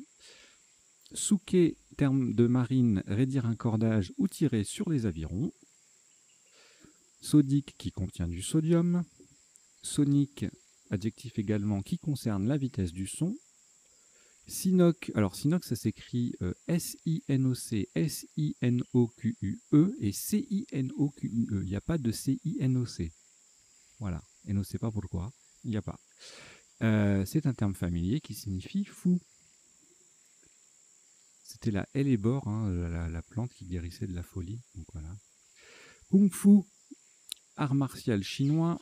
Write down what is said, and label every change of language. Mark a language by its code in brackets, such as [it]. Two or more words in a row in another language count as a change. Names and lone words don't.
[fr] Souquer, terme de marine, raidir un cordage ou tirer sur les avirons. Sodique qui contient du sodium. Sonique, adjectif également qui concerne la vitesse du son. Sinoc, alors Sinoc ça s'écrit S-I-N-O-C, S-I-N-O-Q-U-E et C-I-N-O-Q-U-E. Il n'y a pas de C-I-N-O-C. Voilà, et on ne sait pas pourquoi, il n'y a pas. C'est un terme familier qui signifie fou. C'était la hellebore, hein, la plante qui guérissait de la folie. Donc voilà. Kung Fu, art martial chinois.